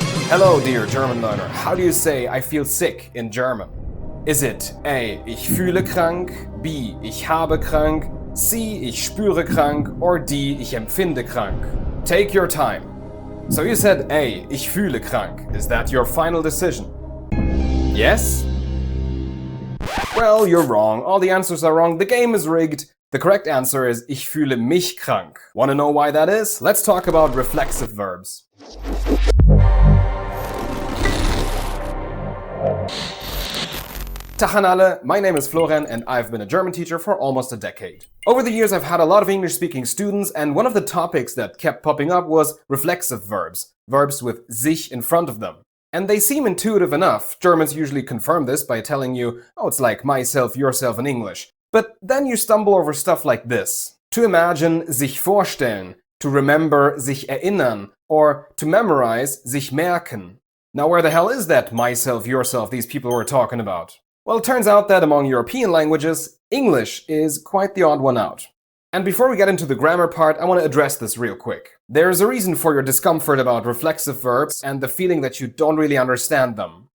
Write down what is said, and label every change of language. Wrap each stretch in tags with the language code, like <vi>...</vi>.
<en>Hello, dear German learner. How do you say I feel sick in German? Is it A,</en> <de>ich fühle krank,</de> <en>B,</en> <de>ich habe krank,</de> <en>C,</en> <de>ich spüre krank,</de> <en>or D,</en> <de>ich empfinde krank?</de> <en>Take your time. So you said A,</en> <de>ich fühle krank.</de> <en>Is that your final decision? Yes? Well, you're wrong. All the answers are wrong. The game is rigged. The correct answer is</en> <de>ich fühle mich krank.</de> <en>Want to know why that is? Let's talk about reflexive verbs.</en> <de>Tag an alle,</de> <en>my name is Florian and I've been a German teacher for almost a decade. Over the years I've had a lot of English-speaking students, and one of the topics that kept popping up was reflexive verbs, verbs with sich in front of them. And they seem intuitive enough. Germans usually confirm this by telling you, oh, it's like myself, yourself in English. But then you stumble over stuff like this. To imagine,</en> <de>sich vorstellen.</de> <en>To remember,</en> <de>sich erinnern.</de> <en>Or to memorize,</en> <de>sich merken.</de> <en>Now where the hell is that myself, yourself these people were talking about? Well, it turns out that among European languages, English is quite the odd one out. And before we get into the grammar part, I want to address this real quick. There's a reason for your discomfort about reflexive verbs and the feeling that you don't really understand them.</en>